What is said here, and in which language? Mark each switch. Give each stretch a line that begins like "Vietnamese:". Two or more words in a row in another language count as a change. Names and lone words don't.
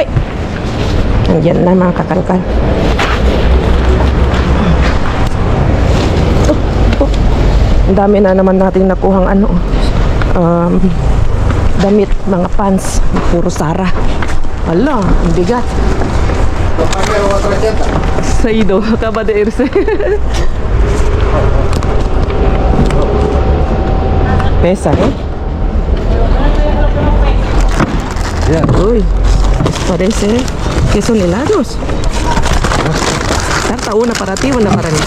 Filipino: Nandiyan na mga kakalkal. Ang dami na naman natin nakuhang damit, mga pants, puro Sara. Ala, ang bigat. Saido,
Spanish: acaba de irse. Pesa, eh? Ya. Uy, parece que son helados. Tarta, una para ti, una para mí.